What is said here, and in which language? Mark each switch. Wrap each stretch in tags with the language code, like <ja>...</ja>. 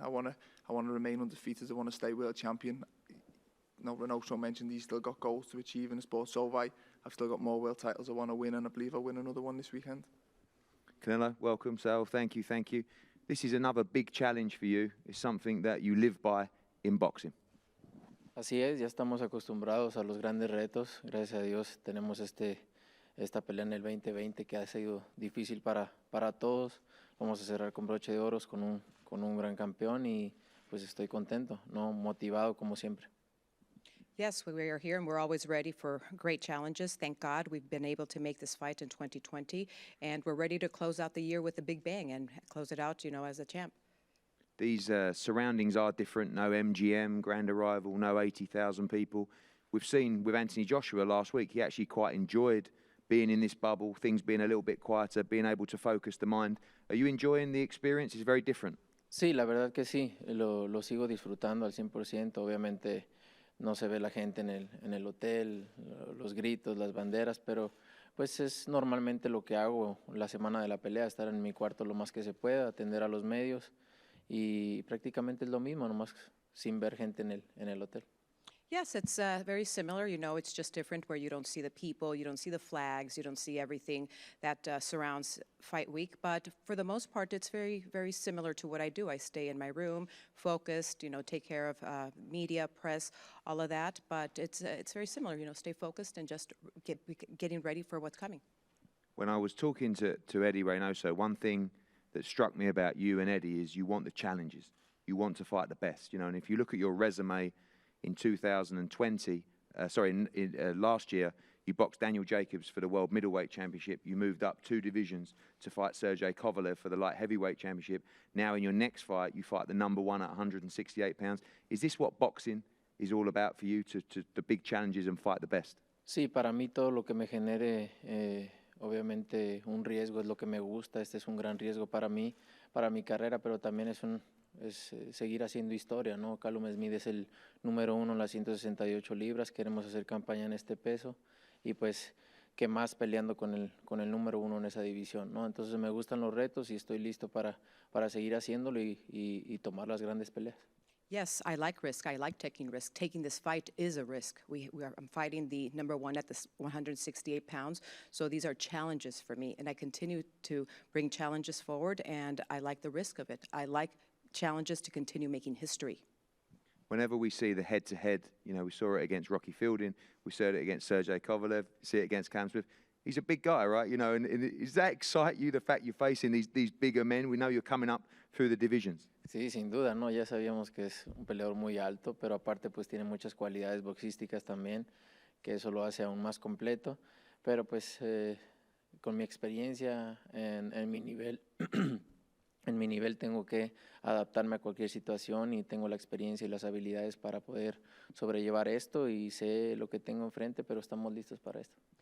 <en>I want to remain undefeated. I want to stay world champion. Renato mentioned he's still got goals to achieve in the sport, so have I. I've still got more world titles I want to win, and I believe I'll win another one this weekend. Canelo, welcome, Sal. Thank you. This is another big challenge for you. It's something that you live by in boxing.</en> <es>Así es, ya estamos acostumbrados a los grandes retos. Gracias a Dios tenemos esta pelea en el 2020 que ha sido difícil para todos. Vamos a cerrar con broche de oros con un gran campeón y pues estoy contento, motivado como siempre.</es> <en>Yes, we are here and we're always ready for great challenges. Thank God we've been able to make this fight in 2020, and we're ready to close out the year with a big bang and close it out, as a champ. These surroundings are different. No MGM, Grand Arrival, no 80,000 people. We've seen with Anthony Joshua last week, he actually quite enjoyed being in this bubble, things being a little bit quieter, being able to focus the mind. Are you enjoying the experience? It's very different.</en> <es>Sí, la verdad que sí, lo sigo disfrutando al 100%, obviamente. No se ve la gente en el hotel, los gritos, las banderas, pero pues es normalmente lo que hago la semana de la pelea, estar en mi cuarto lo más que se pueda, atender a los medios y prácticamente es lo mismo, nomás sin ver gente en el hotel.</es> <en>Yes, it's very similar. It's just different where you don't see the people, you don't see the flags, you don't see everything that surrounds Fight Week. But for the most part, it's very, very similar to what I do. I stay in my room, focused, take care of media, press, all of that. But it's very similar, stay focused and just getting ready for what's coming. When I was talking to Eddie Reynoso, one thing that struck me about you and Eddie is you want the challenges. You want to fight the best, and if you look at your resume, in 2020, last year, you boxed Daniel Jacobs for the World Middleweight Championship. You moved up 2 divisions to fight Sergey Kovalev for the Light Heavyweight Championship. Now in your next fight, you fight the number one at 168 pounds. Is this what boxing is all about for you, to the big challenges and fight the best?</en> <es>Sí, para mí todo lo que me genere, obviamente un riesgo es lo que me gusta. Este es un gran riesgo para mí, para mi carrera, pero también es seguir haciendo historia, ¿no? Callum Smith es el número 1 en las 168 libras, queremos hacer campaña en este peso y pues que más peleando con el número 1 en esa división, ¿no? Entonces me gustan los retos y estoy listo para seguir haciéndolo y tomar las grandes peleas.</es> <en>Yes, I like risk. I like taking risk. Taking this fight is a risk. I'm fighting the number 1 at the 168 pounds, so these are challenges for me, and I continue to bring challenges forward, and I like the risk of it. I like challenges to continue making history. Whenever we see the head-to-head, we saw it against Rocky Fielding, we saw it against Sergey Kovalev, see it against Cam Smith, he's a big guy, right? You know, and does that excite you, the fact you're facing these bigger men? We know you're coming up through the divisions.</en> <es>Sí, sin duda, ¿no? Ya sabíamos que es un peleador muy alto, pero aparte pues tiene muchas cualidades boxísticas también, que eso lo hace aún más completo. Pero pues con mi experiencia en mi nivel, en mi nivel tengo que adaptarme a cualquier situación y tengo la experiencia y las habilidades para poder sobrellevar esto y sé lo que tengo enfrente, pero estamos listos para esto.</es>